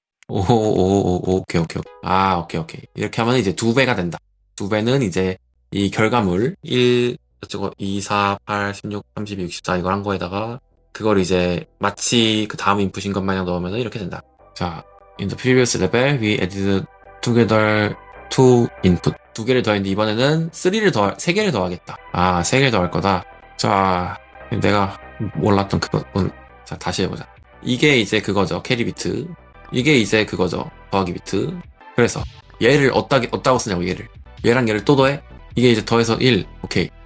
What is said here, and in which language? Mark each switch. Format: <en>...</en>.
<ko>오케이, 오케이. 아, 오케이, 오케이. 이렇게 하면 이제 2배가 된다. 2배는 이제 이 결과물, 1, 어쩌고, 2, 4, 8, 16, 32, 64 이걸 한 거에다가 그걸 이제 마치 그 다음 인풋인 것 마냥 넣으면 이렇게 된다.</ko> <en>자, in the previous level, we added together two input.</en> <ko>2개를 더했는데 이번에는 3개를 더하겠다. 아, 3개를 더할 거다. 자, 내가 몰랐던 그거. 자, 다시 해보자. 이게 이제 그거죠. 캐리 비트. 이게 이제 그거죠. 더하기 비트. 그래서 얘를 어디다고 쓰냐고 얘를. 얘랑 얘를 또 더해? 이게 이제 더해서 1. 오케이.</ko>